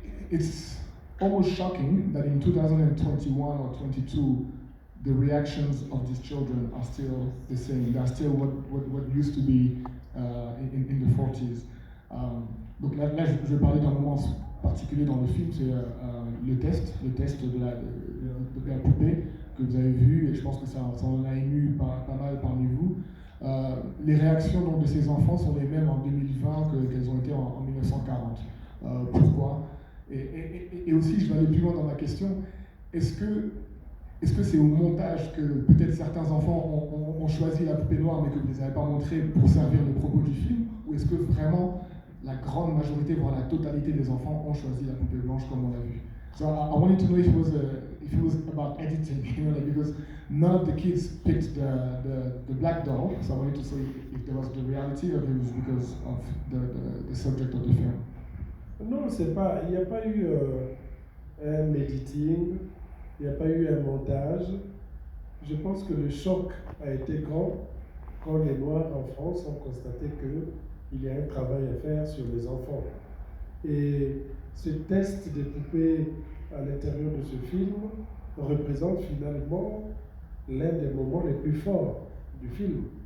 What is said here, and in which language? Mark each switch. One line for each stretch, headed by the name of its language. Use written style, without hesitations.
English: It's almost shocking that in 2021 or 22, the reactions of these children are still the same. They are still what used to be in the 40s.
French: Donc là, je vais parler d'un moment particulier dans le film, c'est le test de la poupée que vous avez vu, et je pense que ça en a ému pas mal parmi vous. Les réactions donc, de ces enfants sont les mêmes en 2020 qu'elles ont été en 1940. pourquoi. Et aussi, je vais aller plus loin dans ma question, est-ce que c'est au montage que peut-être certains enfants ont choisi la poupée noire mais que vous ne les avez pas montrés pour servir le propos du film, ou est-ce que vraiment la grande majorité, voire la totalité des enfants ont choisi la poupée blanche comme on l'a vu?
English: So I wanted to know if it was about editing, like, because none of the kids picked the black doll, so I wanted to say if there was the reality or if it was because of the subject of the film.
French: Non, il n'y a pas eu un editing, il n'y a pas eu un montage. Je pense que le choc a été grand quand les Noirs en France ont constaté qu'il y a un travail à faire sur les enfants. Et ce test des poupées à l'intérieur de ce film représente finalement l'un des moments les plus forts du film.